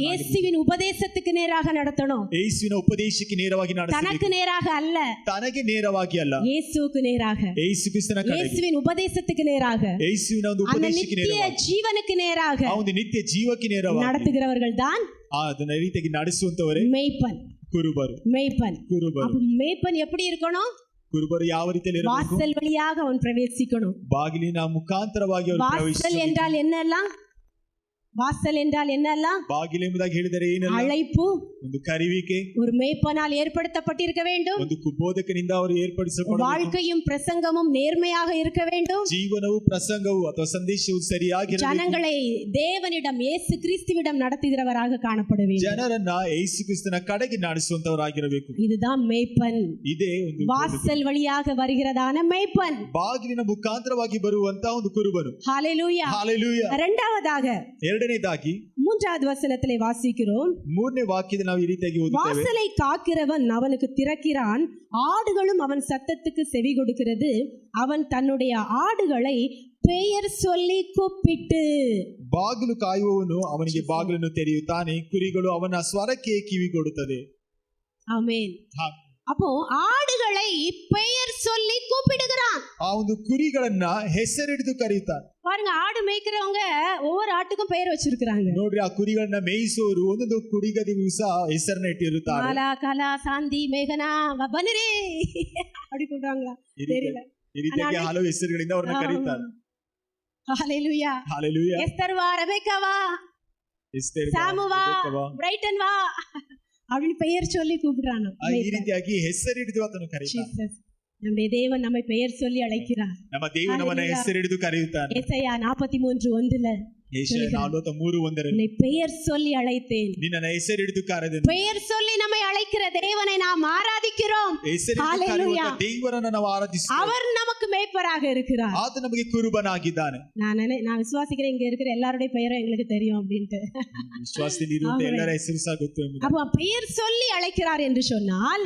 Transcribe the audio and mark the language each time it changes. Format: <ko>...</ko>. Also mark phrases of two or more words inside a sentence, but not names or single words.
<ta>இயேசுவின் உபதேசத்துக்கு நேராக நடத்தணும்.</ta> <kn>ಯೇಸುವಿನ ಉಪದೇಶಕ್ಕೆ ನೇರವಾಗಿ</kn> <ta>தனக்கு</ta> <kn>ನಡೆಸಬೇಕು.</kn> <ta>நேராக அல்ல,</ta> <kn>ತನಗೆ ನೇರವಾಗಿ ಅಲ್ಲ,</kn> <ta>இயேசுவுக்கு நேராக,</ta> <kn>ಯೇಸು ಕ್ರಿಸ್ತನ ಕರೆಗೆ,</kn> <ta>இயேசுவின் உபதேசத்துக்கு நேராக,</ta> <kn>ಯೇಸುವಿನ ಒಂದು</kn> <ta>அந்த</ta> <kn>ಉಪದೇಶಕ್ಕೆ</kn> <ta>நித்திய</ta> <kn>ನೇರವಾಗಿ,</kn> <ta>ஜீவனுக்கு நேராக</ta> <kn>ಆ ಒಂದು ನಿತ್ಯ ಜೀವಕ್ಕೆ ನೇರವಾಗಿ</kn> <ta>நடத்துகிறவர்கள் தான்</ta> <kn>ಅದನ್ನ ರೀತಿಯಾಗಿ ನಡೆಸುವಂತವರೇ</kn> <ta>மேய்ப்பன்.</ta> <kn>ಕುರುಬರು.</kn> <ta>மேய்ப்பன்.</ta> <kn>ಕುರುಬರು</kn> <ta>அப்ப மேய்ப்பன் எப்படி இருக்கணும்?</ta> <kn>ಕುರುಬರು ಯಾವ ರೀತಿಯಲ್ಲಿ ಇರಬೇಕು?</kn> <ta>வாசல் வழியாக அவன் பிரவேசிக்கணும்.</ta> <kn>ಬಾಗಿಲಿನ ಮುಖಾಂತರವಾಗಿ ಅವರು</kn> <ta>வாசல்</ta> <kn>ಪ್ರವೇಶಿಸಬೇಕು.</kn> <ta>என்றால் என்னெல்லாம்? வாசல் என்றால் என்னெல்லாம்?</ta> <kn>ಬಾಗಿಲು ಎಂಬುದಾಗಿ ಹೇಳಿದರೆ ಏನಲ್ಲ?</kn> <ta>அழைப்பு,</ta> <kn>ಒಂದು ಕರೆಯುವಿಕೆ,</kn> <ta>ஒரு மேய்ப்பனால் ஏற்படுத்தப்பட்டிருக்க வேண்டும்.</ta> <kn>ಒಂದು ಬೋಧಕನಿಂದ ಅವರು ಏರ್ಪಡಿಸಲ್ಪಡಬೇಕು.</kn> <ta>வாழ்க்கையும் பிரசங்கமும் நேர்மையாக இருக்க வேண்டும்.</ta> <kn>ಜೀವನವು ಪ್ರಸಂಗವು ಅಥವಾ ಸಂದೇಶವು ಸರಿಯಾಗಿರಬೇಕು.</kn> <ta>ஜனங்களை தேவனிடம் இயேசு கிறிஸ்துவிடம் நடத்துகிறவராக காணப்பட வேண்டும்.</ta> <kn>ಜನರನ್ನ ಯೇಸು ಕ್ರಿಸ್ತನ ಕಡೆಗೆ ನಡೆಸುವಂತವರಾಗಿರಬೇಕು.</kn> <ta>இதுதான் மேய்ப்பன்.</ta> <kn>ಇದೇ ಒಂದು</kn> <ta>வாசல் வழியாக வருகிறதான மேய்ப்பன்.</ta> <kn>ಬಾಗಿಲಿನ ಮುಖಾಂತರವಾಗಿ ಬರುವಂತ ಒಂದು ಕುರುಬನು.</kn> <ta>ஹalleluya.</ta> <kn>ಹಾಲೆಲೂಯಾ.</kn> <ta>இரண்டாவதாக</ta> <kn>ಎರಡನೇದಾಗಿ</kn> <ta>3வது வசனத்திலே வாசிக்கிறோம்.</ta> <kn>ಮೂರನೇ ವಾಕ್ಯದ ನಾವು ಈ ರೀತಿಯಾಗಿ ಓದುತ್ತೇವೆ.</kn> <ta>வாசலை காக்கிறவன் அவனுக்கு திறக்கிறான், ஆடுகளும் அவன் சத்தத்துக்கு செவி கொடுக்கிறது, அவன் தன்னுடைய ஆடுகளை பெயர் சொல்லி கூப்பிட்டு.</ta> <kn>ಬಾಗಿಲು ಕಾಯುವವನು ಅವನಿಗೆ ಬಾಗಿಲನ್ನು ತೆರೆಯುತ್ತಾನೆ, ಕುರಿಗಳು ಅವನ ಸ್ವರಕ್ಕೆ ಕಿವಿ ಕೊಡುತ್ತದೆ.</kn> <ta>ஆமென்.</ta> <kn>ಹಾ.</kn> <ta>அப்போ ஆடுகளை பெயர் சொல்லி கூப்பிடுகிறான்.</ta> <kn>ಆ ಒಂದು ಕುರಿಗಳನ್ನ ಹೆಸರಿಡಿದು ಕರೆಯುತ್ತಾನೆ.</kn> <ta>பாருங்க, ஆடு மேய்க்கிறவங்க ஒவ்வொரு ஆட்டுக்கும் பெயர் வச்சிருக்காங்க.</ta> <kn>ನೋಡ್ರಿ, ಆ ಕುರಿಗಳನ್ನ ಮೇಯಿಸುವವರು ಒಂದೊಂದು ಕುರಿಗಳಿಗೂ ಸಹ ಹೆಸರನ್ನ ಇಟ್ಟಿರುತ್ತಾರೆ.</kn> <ta>காலா காலா சாந்தி மேகனா ಬನ್ನಿರಿ அப்படி கூப்பிடுவாங்களா தெரியல.</ta> <kn>ಈ ರೀತಿಯಾಗಿ ಹಲವು ಹೆಸರುಗಳಿಂದ ಅವ್ರನ್ನ ಕರೀತಾರೆ.</kn> <ta>ஹalleluya.</ta> <kn>ಹಾಲೆಲೂಯಾ.</kn> <ta>எஸ்தர் வா, ரெபெக்கா வா,</ta> <kn>ಎಸ್ತೇರ್ ಬಾ,</kn> <ta>சாமு வா,</ta> <kn>ರೆಬೆಕ್ಕಾ ಬಾ.</kn> <ta>பிரைட்டன் வா அப்படின்னு பெயர் சொல்லி கூப்பிடுறானோ.</ta> <kn>ಈ ರೀತಿಯಾಗಿ ಹೆಸರಿಡಿದು ಆತನು ಕರೆಯುತ್ತಾನೆ.</kn> <ta>ஜீசஸ், நம்முடைய தேவன் நம்மை பெயர் சொல்லி அழைக்கிறார்.</ta> <kn>ನಮ್ಮ ದೇವರು ನಮ್ಮನ್ನ ಹೆಸರಿಡಿದು ಕರೆಯುತ್ತಾನೆ.</kn> <ta>ஏசாயா 43:1</ta> <kn>ಯೆಶಾಯ 43:1</kn> <ta>உன்னை பெயர் சொல்லி அழைத்தேன்.</ta> <kn>ನಿನ್ನನ್ನ ಹೆಸರಿಡಿದು ಕರೆದೆನು.</kn> <ta>பெயர் சொல்லி நம்மை அழைக்கிற தேவனை நாம் ஆராதிக்கிறோம்.</ta> <kn>ಹೆಸರಿಡಿದು ಕರೆಯುವಂತ ದೇವರನ್ನ ನಾವು ಆರಾಧಿಸುತ್ತೇವೆ.</kn> <ta>அவர் நமக்கு மேய்ப்பராக இருக்கிறார்.</ta> <kn>ಆತ ನಮಗೆ ಕುರುಬನಾಗಿದ್ದಾನೆ.</kn> <ta>நான் விசுவாசிக்கிறேன் இங்க இருக்கிற எல்லாருடைய பெயரும் எங்களுக்கு தெரியும் அப்படின்ட்டு.</ta> <kn>ವಿಶ್ವಾಸದಲ್ಲಿ ಇರುವಂತ ಎಲ್ಲರ ಹೆಸರು ಸಹ ಗೊತ್ತು ಎಂಬುದು.</kn> <ta>அப்ப பெயர் சொல்லி அழைக்கிறார் என்று சொன்னால்</ta>